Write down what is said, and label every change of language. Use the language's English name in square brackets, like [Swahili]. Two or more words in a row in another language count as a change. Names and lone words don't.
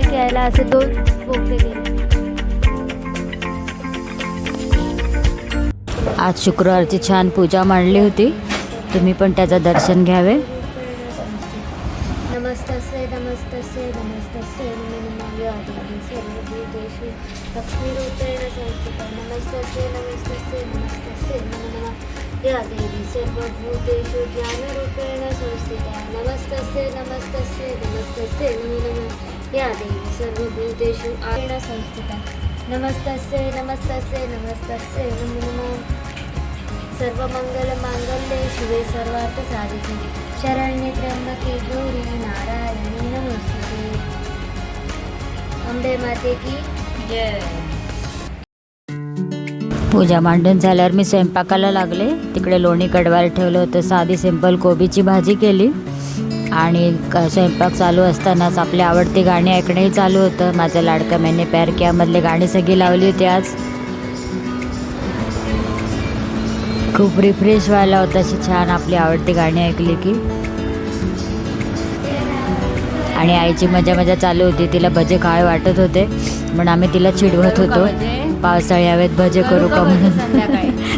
[Marathi] करायला असे 2 बोगदे केले. आज शुक्रवारची छान पूजा मांडली होती, तुम्ही पण त्याचं दर्शन घ्यावे. [Sanskrit] नमस्तस्यै नमस्तस्यै नमस्तस्यै नमो नमः या देवी सर्वभूतेषु लक्ष्मीरूपेण संस्थिता. नमस्तस्यै नमस्तस्यै नमस्तस्यै नमो नमः या देवी सर्वभूतेषु ज्ञानरूपेण संस्थिता. नमस्तस्यै नमस्तस्यै नमस्तस्यै नमो नमः या देवी सर्वभूतेषु आयेण संस्थिता. नमस्तस्यै नमस्तस्यै नमस्तस्यै नमो नमः. सर्वमंगलमांगल्ये शिवे सर्वार्थसाधिके शरण्ये त्र्यंबके गौरी नारायणी नमोस्तुते. [Hindi] अंबे माते की जय. [Marathi] पूजा मांडून झाल्यावर मी स्वयंपाकाला लागले. तिकडे लोणी कडवायला ठेवलं होतं, साधी सिंपल कोबीची भाजी केली आणि स्वयंपाक चालू असतानाच आपली आवडती गाणी ऐकणंही चालू होतं. माझं लाडका मैंने प्यार कियामधले गाणी सगळी लावली होती आज. खूप रिफ्रेश व्हायला होतं अशी छान आपली आवडती गाणी ऐकली की. आणि आईची मजा मजा चालू होती, तिला भजे खावे वाटत होते म्हणून आम्ही तिला चिडवत होतो पावसाळी हवेत भजे करू का म्हणून.